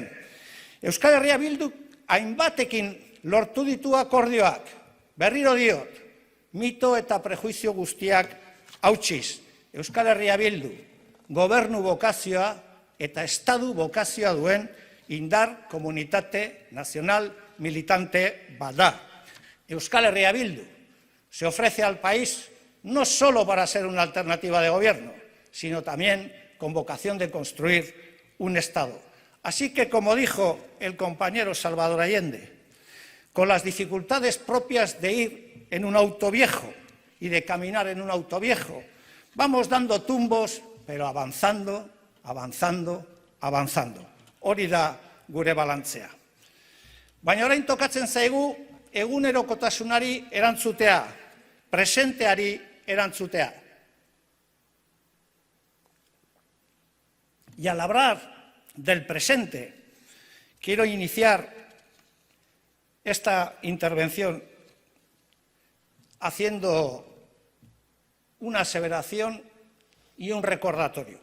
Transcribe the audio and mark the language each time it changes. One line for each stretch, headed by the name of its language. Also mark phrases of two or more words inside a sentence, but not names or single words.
Basque: Euskal Herria Bildu hainbatekin lortu ditu akordioak, berriro diot, mito eta prejuizio guztiak hautsiz. Euskal Herria Bildu gobernu bokazioa eta estadu bokazioa duen indar komunitate nazional militante bada.
Spanish: Euskal Herria Bildu se ofrece al país no solo para ser una alternativa de gobierno, sino también con vocación de construir un Estado. Así que, como dijo el compañero Salvador Allende, con las dificultades propias de ir en un auto viejo y de caminar en un auto viejo, vamos dando tumbos, pero avanzando, avanzando, avanzando.
Basque: Hori da gure balantzea. Baina orain tokatzen zaigu egunerokotasunari erantzutea, presenteari erantzutea.
Spanish: Y al hablar del presente, quiero iniciar esta intervención haciendo una aseveración y un recordatorio.